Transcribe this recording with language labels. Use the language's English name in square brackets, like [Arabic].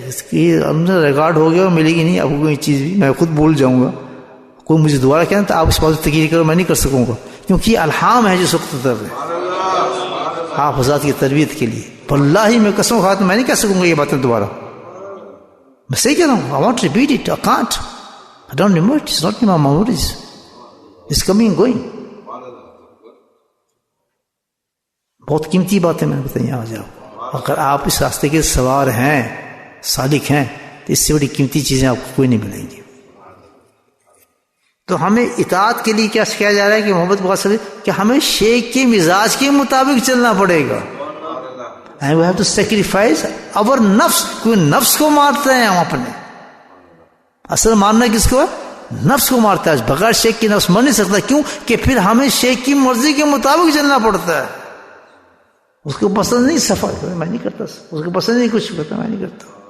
[Urdu] اس کی ریکارڈ ہو گیا، ملے گی نہیں آپ کو کوئی چیز بھی، میں خود بول جاؤں گا. کوئی مجھے دوبارہ کہنا تو آپ اس بات تقریر کرو، میں نہیں کر سکوں گا، کیونکہ یہ الہام ہے جو سخت طرف ہے آپ حضرات کی تربیت کے لیے. واللہ میں قسم کھاتا ہوں میں نہیں کہہ سکوں گا یہ باتیں دوبارہ. میں صحیح کہہ رہا ہوں. [English] I want to repeat it. I can't. I don't remember it. It's not in my memories. It's coming and going. [Urdu] بہت قیمتی باتیں میں نے بتائی آج آپ کو. اگر آپ اس راستے کے سوار ہیں، سالک ہیں، تو اس سے بڑی قیمتی چیزیں آپ کو کوئی نہیں ملیں گی. تو ہمیں اطاعت کے لیے کیا سکھایا جا رہا ہے کہ محبت کو حاصل کہ ہمیں شیخ کے مزاج کے مطابق چلنا پڑے گا. [English] And we have to sacrifice our نفس. [Urdu] کوئی نفس کو مارتے ہیں ہم اپنے. اصل مارنا کس کو ہے؟ نفس کو مارتا ہے. بغیر شیخ کی نفس مر نہیں سکتا. کیوں کہ پھر ہمیں شیخ کی مرضی کے مطابق چلنا پڑتا ہے. اس کو پسند نہیں سفر، میں نہیں کرتا. اس کو پسند نہیں کچھ کرتا، میں نہیں کرتا.